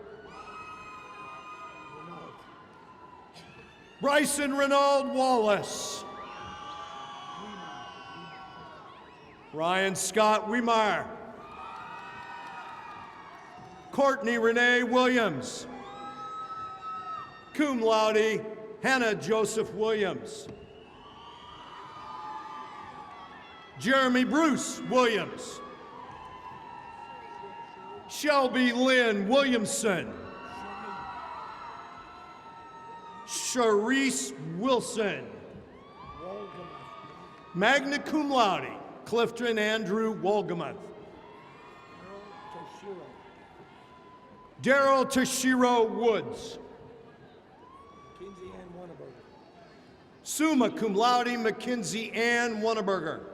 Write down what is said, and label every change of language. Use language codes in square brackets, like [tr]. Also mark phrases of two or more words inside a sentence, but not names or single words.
[en] Bryson Renaud Wallace. Ryan Scott Weimar. Courtney Renee Williams. [la] Cum laude, [en] Hannah Joseph Williams. Jeremy Bruce Williams. Shelby Lynn Williamson. Sharice Wilson. [la] Magna cum laude, [en] Clifton Andrew Wolgamuth. Daryl Toshiro Woods. [la] Summa cum laude, [en] Mackenzie Ann Wonneberger.